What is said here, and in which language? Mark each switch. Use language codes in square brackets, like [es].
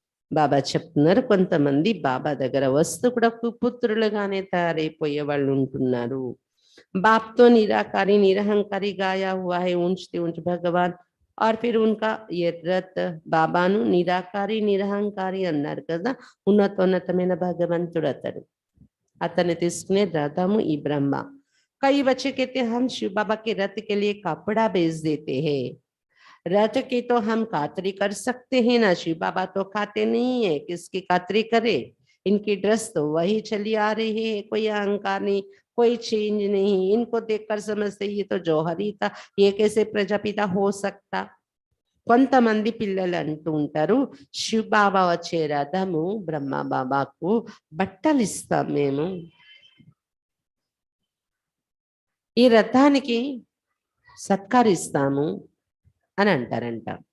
[te] బాబా చెప్తున్నారు కొంతమంది బాబా దగ్గర వస్తూ కూడా కుపుత్రులుగానే తయారైపోయే వాళ్ళు ఉంటున్నారు. [hi] బాప్తో నిరాకారి నిరహంకారి గాయా हुआ है ऊंचते ऊंच भगवान और फिर उनका ये रथ [te] బాబాను నిరాకారి నిరహంకారి అన్నారు కదా, ఉన్నతోన్నతమైన భగవంతుడు అతడు. అతన్ని తీసుకునే రథము ఈ బ్రహ్మ. [hi] कई बच्चे कहते हैं हम शिव बाबा के रथ के लिए कपड़ा बेच देते हैं। रथ की तो हम खातरी कर सकते हैं ना, शिव बाबा तो खाते नहीं है, किसकी खातरी करे। इनकी ड्रेस तो वही चली आ रही है, कोई अहंकार नहीं, कोई चेंज नहीं। इनको देखकर समझते ये तो जौहरी था, ये कैसे प्रजापिता हो सकता। [te] కొంతమంది పిల్లలు అంటూ ఉంటారు, శివ బాబా వచ్చే రథము బ్రహ్మ బాబాకు బట్టలు ఇస్తాం మేము, ఈ రథానికి సత్కరిస్తాము అని అంటారంట.